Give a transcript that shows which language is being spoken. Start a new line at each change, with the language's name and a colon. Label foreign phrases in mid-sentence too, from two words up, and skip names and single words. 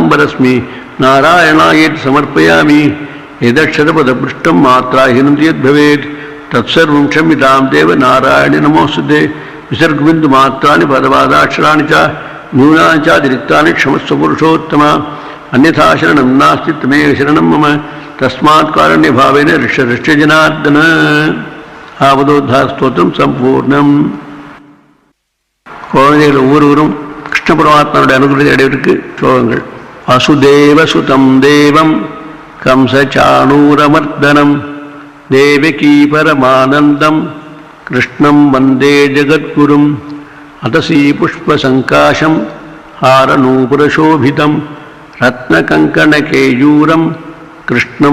Sanskrit: परस्मै नारायणायेति समर्पयामि यदक्षरपदपृष्ठं मात्राहीनं यद्भवेत् तत्सर्वं क्षम्यतां देव नारायणे नमोऽस्तुते विसर्गबिन्दुमात्राणि पदपादाक्षराणि च न्यूनानि चातिरिक्तानि क्षमस्व पुरुषोत्तम अन्यथा शरणं नास्ति त्वमेव शरणं मम तस्मात् कारुण्यभावेन ऋष्य जनार्दन
Tamil: ஆபதோத்தார ஸ்தோத்திரம் சம்பூர்ணம். குழந்தைகள் ஒவ்வொருவரும் கிருஷ்ண பரமாத்மாவுடைய அனுகிரகத்தை அடைவதற்கு ஸ்லோகங்கள்.
Sanskrit: वसुदेव सुतं देवं कंसचाणूरमर्दनं देवकी परमानन्दं कृष्णं वन्दे जगद्गुरुं अतसी पुष्पसंकाशं हारनूपुरशोभितं रत्नकङ्कणकेयूरं कृष्णं